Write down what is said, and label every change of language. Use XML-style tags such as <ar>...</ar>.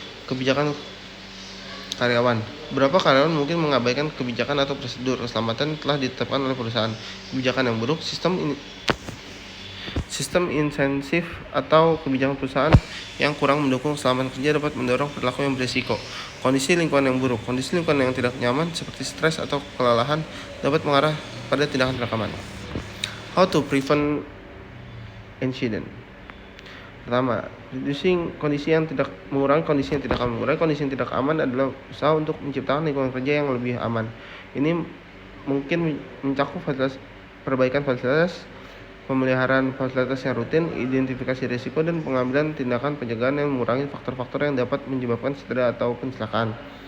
<id>Kebijakan karyawan. Beberapa karyawan mungkin mengabaikan kebijakan atau prosedur keselamatan telah ditetapkan oleh perusahaan. Kebijakan yang buruk, sistem Sistem insentif atau kebijakan perusahaan yang kurang mendukung keselamatan kerja dapat mendorong perilaku yang berisiko. Kondisi lingkungan yang buruk, kondisi lingkungan yang tidak nyaman seperti stres atau kelelahan dapat mengarah pada tindakan rekaman.</id> <en>How to prevent incident.</en> <id>Pertama, mengurangi kondisi yang tidak aman. Mengurangi kondisi yang tidak aman adalah usaha untuk menciptakan lingkungan kerja yang lebih aman. Ini mungkin mencakup perbaikan fasilitas, pemeliharaan fasilitas yang rutin, identifikasi risiko, dan pengambilan tindakan pencegahan yang mengurangi faktor-faktor yang dapat menyebabkan cedera atau kecelakaan.</id>